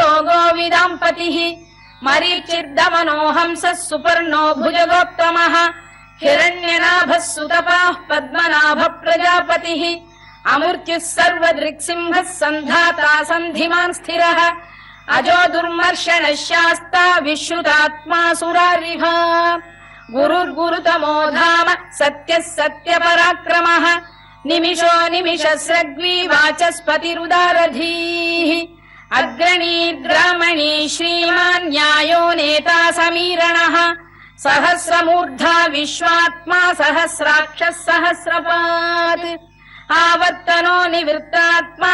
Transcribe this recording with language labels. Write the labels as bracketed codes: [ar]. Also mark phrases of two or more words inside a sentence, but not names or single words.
[sa] గోవిదాంపతిః మరీచిర్దమనో హంసः సుపర్ణో భుజగోత్తమః హిరణ్యనాభः సుతపాః పద్మనాభ ప్రజాపతిః అమృత్యుః సర్వదృక్సింహः సంధాతా సంధిమాన్ స్థిరः అజో దుర్మర్షణः శాస్తా విశ్రుతాత్మా సురారిభ గురుర్గురుతమో ధామ సత్యः సత్యపరాక్రమः निमिषो निमिषस्रग्वी वाचस्पतिरुदारधीः अग्रणीर्ग्रामणी श्रीमान् न्यायो नेता समीरणः सहस्रमूर्धा विश्वात्मा सहस्राक्षः सहस्रपात् आवर्तनो निवृत्तात्मा